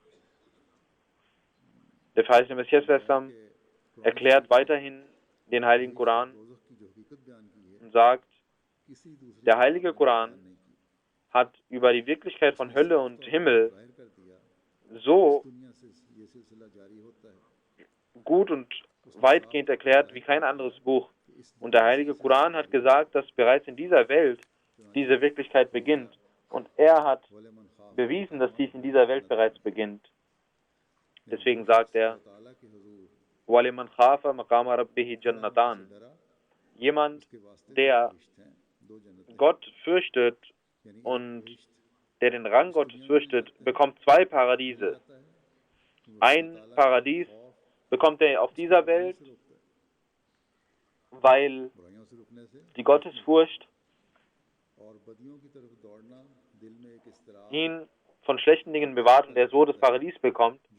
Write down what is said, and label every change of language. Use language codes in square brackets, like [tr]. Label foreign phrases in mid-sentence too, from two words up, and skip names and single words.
[de] Der verheißene Messias erklärt weiterhin den Heiligen Koran und sagt, der Heilige Koran hat über die Wirklichkeit von Hölle und Himmel so gut und weitgehend erklärt wie kein anderes Buch. Und der Heilige Koran hat gesagt, dass bereits in dieser Welt diese Wirklichkeit beginnt. Und er hat bewiesen, dass dies in dieser Welt bereits beginnt. Deswegen sagt er, [ar] وَلِمَنْ خَافَ مَقَامَ رَبِّهِ جَنَّتَانِ. [de] Jemand, der Gott fürchtet und der den Rang Gottes fürchtet, bekommt 2 Paradiese. Ein Paradies bekommt er auf dieser Welt, weil die Gottesfurcht ihn von schlechten Dingen bewahrt und er so das Paradies bekommt.